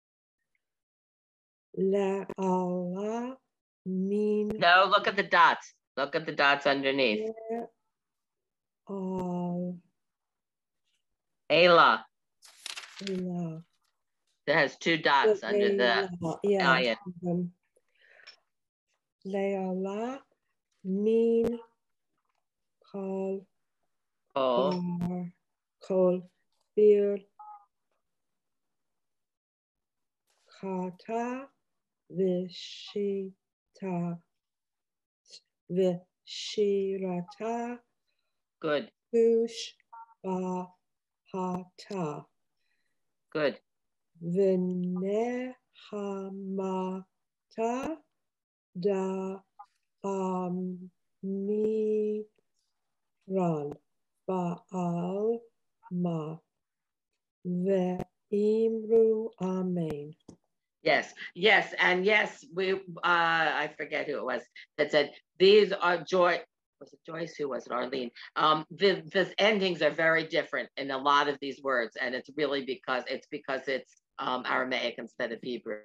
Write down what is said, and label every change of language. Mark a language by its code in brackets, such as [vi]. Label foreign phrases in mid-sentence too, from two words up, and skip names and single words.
[arc] לעלא מן. [en] No, look at the dots. Look at the dots underneath. [arc] Ayla. [en] That has two dots under the ayin. [arc] לעלא מן כל ברכתא ושירתא. [en] Good. [arc] Tushbahata. [en] Good. [arc] ונחמתא דאמירן בעלמא ואמרו אמן. [en] Yes, and yes, we I forget who it was that said these are Joy. Was it Joyce? Who was it? Arlene. The endings are very different in a lot of these words, and it's really because it's Aramaic instead of Hebrew.